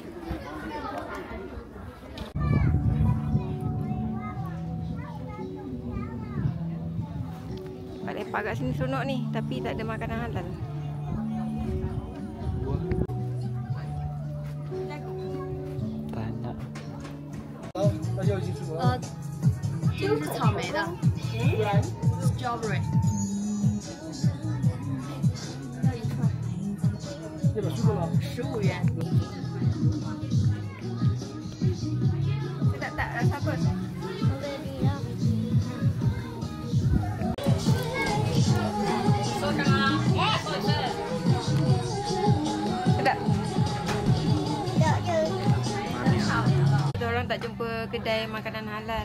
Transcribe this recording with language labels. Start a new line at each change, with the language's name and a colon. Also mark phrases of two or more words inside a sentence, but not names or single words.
Malay: Pak lepak kat sini seronok ni, tapi tak ada makanan halal. Tak nak.
Chinese: 这个是草莓的 ，strawberry。15元。
Malay: Tak rasa apa? Sedap. Kita orang tak jumpa kedai makanan halal.